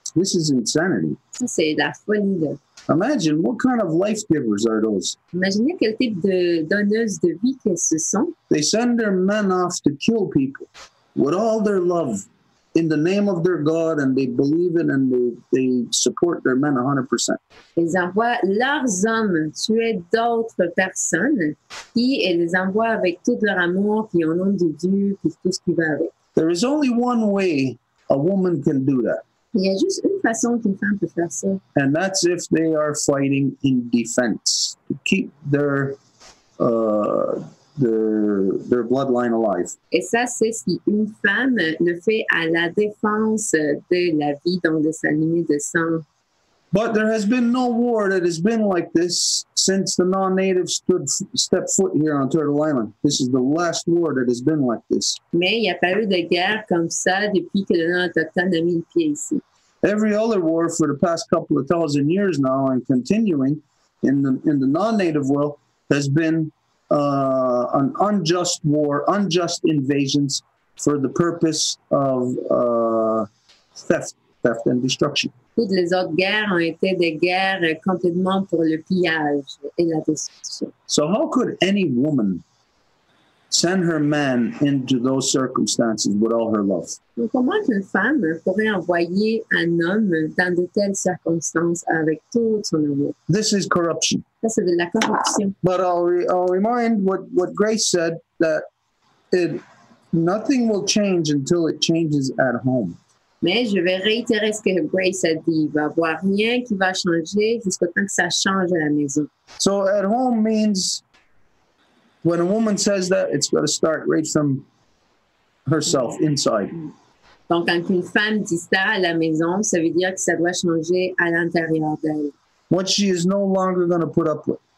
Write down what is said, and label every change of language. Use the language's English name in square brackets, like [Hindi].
[English] This is insanity. [French] Ça, c'est la folie, là. [English] Imagine what kind of life givers are those? [French] Imaginez quel type de donneuses de vie que ce sont. [English] They send their men off to kill people with all their love in the name of their God, and they believe it, and they support their men 100%. [French] Ils envoient leurs hommes tuer d'autres personnes, puis ils les envoient avec tout leur amour, puis au nom de Dieu, puis tout ce qui va avec. [English] There is only one way a woman can do that. [French] Il y a juste une façon qu'une femme peut faire ça. [English] And that's if they are fighting in defense to keep their bloodline alive. [French] Et ça, c'est si une femme le fait à la défense de la vie, donc de sa lignée de sang. [English] But there has been no war that has been like this since the non-natives stepped foot here on Turtle Island. This is the last war that has been like this. [French] Mais il n'y a pas eu de guerre comme ça depuis que le non-autochtone a mis le pied ici. [English] Every other war for the past couple of thousand years now and continuing in the non-native world has been an unjust war, unjust invasions for the purpose of theft and destruction. [French] Toutes les autres guerres ont été des guerres complètement pour le pillage et la destruction. [English] So how could any woman send her man into those circumstances with all her love? [French] Donc, comment une femme pourrait envoyer un homme dans de telles circonstances avec tout son amour? [English] This is corruption. [French] Ça, c'est de la corruption. [English] But I'll remind what Grace said, that nothing will change until it changes at home. [French] Mais je vais réitérer ce que Grace a dit. Il va y avoir rien qui va changer jusqu'au temps que ça change à la maison. [English] So at home means when a woman says that, it's got to start right from herself, inside. [French] Donc, quand une femme dit ça à la maison, ça veut dire que ça doit changer à l'intérieur d'elle. [English] What she is no longer going to put up with.